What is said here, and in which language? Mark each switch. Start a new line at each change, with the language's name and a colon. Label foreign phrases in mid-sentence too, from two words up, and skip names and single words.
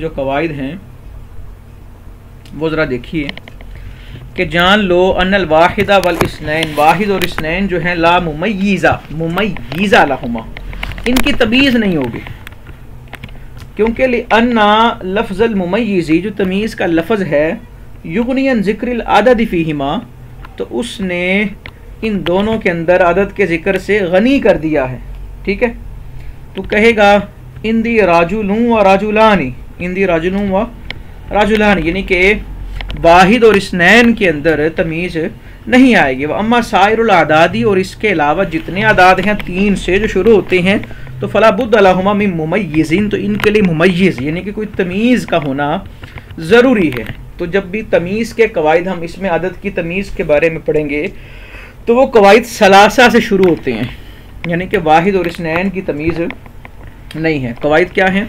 Urdu: جو قواعد ہیں وہ ذرا دیکھیے کہ جان لو
Arabic: ان الواحدہ والاثنین،
Urdu: واحد اور اثنین جو ہیں
Arabic: لا ممیزہ لہما،
Urdu: ان کی تمیز نہیں ہوگی، کیونکہ
Arabic: لأن لفظ الممیزی
Urdu: جو تمیز کا لفظ ہے
Arabic: یغنی عن ذکر العدد فیہما،
Urdu: تو اس نے ان دونوں کے اندر عدد کے ذکر سے غنی کر دیا ہے. ٹھیک ہے. تو کہے گا
Arabic: اندی راجلون و راجلانی، اندی راجلون و راجلانی،
Urdu: یعنی کہ واحد اور اثنین کے اندر تمیز نہیں آئے گی.
Arabic: اما سائر الاعدادی،
Urdu: اور اس کے علاوہ جتنے اعداد ہیں 3 سے جو شروع ہوتے ہیں تو
Arabic: فلا بد لہما من ممیزین،
Urdu: تو ان کے لیے ممیز یعنی کہ کوئی تمیز کا ہونا ضروری ہے. تو جب بھی تمیز کے قواعد ہم اس میں عدد کی تمیز کے بارے میں پڑھیں گے تو وہ قواعد ثلاثہ سے شروع ہوتے ہیں، یعنی کہ واحد اور اثنین کی تمیز نہیں ہے. قواعد کیا ہیں؟